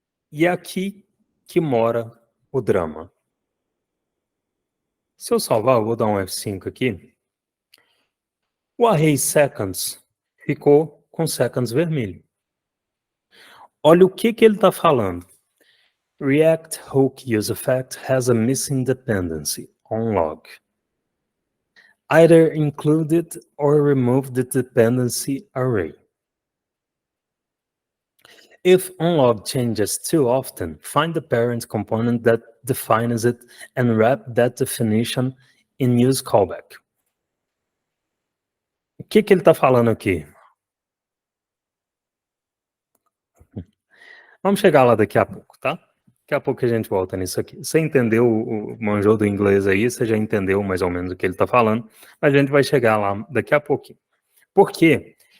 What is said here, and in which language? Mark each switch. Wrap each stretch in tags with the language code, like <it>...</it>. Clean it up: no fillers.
<pt>E é aqui que mora o drama. Se eu salvar, eu vou dar um F5 aqui. O array seconds ficou com seconds vermelho. Olha o que ele está falando.</pt> <en>React hook useEffect has a missing dependency on log. Either included or remove the dependency array. If onLog changes too often, find the parent component that defines it and wrap that definition in use callback.</en> <pt>O que ele está falando aqui? Vamos chegar lá daqui a pouco, tá? Daqui a pouco a gente volta nisso aqui. Você entendeu o manjou do inglês aí, você já entendeu mais ou menos o que ele está falando, mas a gente vai chegar lá daqui a pouquinho. Por quê?</pt>